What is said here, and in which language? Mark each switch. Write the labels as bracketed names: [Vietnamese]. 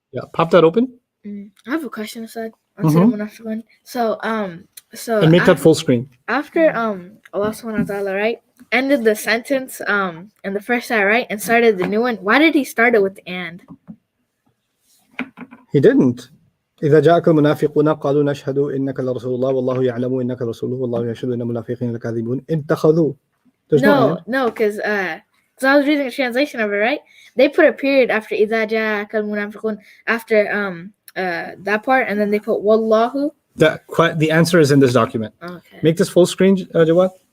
[English] Yeah. Pop that open. I have a question, Asad. On Surah Munafiqun. So And make that full screen. after Allah subhanahu wa ta'ala, right, ended the sentence in the first ayah, right, and started the new one. Why did he start it with the and? He didn't. [Arabic] إذا جاءك المنافقون قالوا نشهد إنك لرسول الله والله يعلم إنك رسوله والله يشهد إن المنافقين لكاذبون اتخذوا. [English] There's No, because I was reading a translation of it, right? They put a period after [Arabic] إذا جاءك المنافقون [English] after that part, and then they put wallahu. The answer is in this document. Okay. Make this full screen, Jawad.